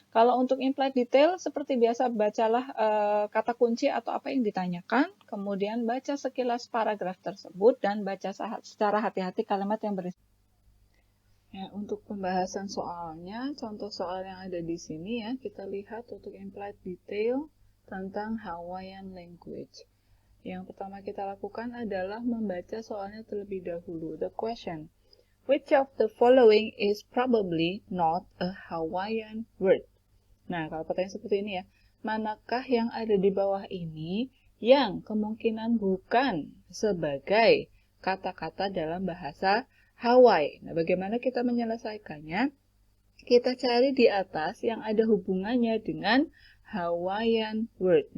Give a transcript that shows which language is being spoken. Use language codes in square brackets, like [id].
[id] Kalau untuk implied detail, seperti biasa bacalah kata kunci atau apa yang ditanyakan, kemudian baca sekilas paragraf tersebut, dan baca secara hati-hati kalimat yang berisi. Ya, untuk pembahasan soalnya, contoh soal yang ada di sini ya, kita lihat untuk implied detail tentang Hawaiian language. Yang pertama kita lakukan adalah membaca soalnya terlebih dahulu. [en] The question, which of the following is probably not a Hawaiian word? [id] Nah, kalau pertanyaan seperti ini ya, manakah yang ada di bawah ini yang kemungkinan bukan sebagai kata-kata dalam bahasa Hawaii? Nah, bagaimana kita menyelesaikannya? Kita cari di atas yang ada hubungannya dengan Hawaiian word.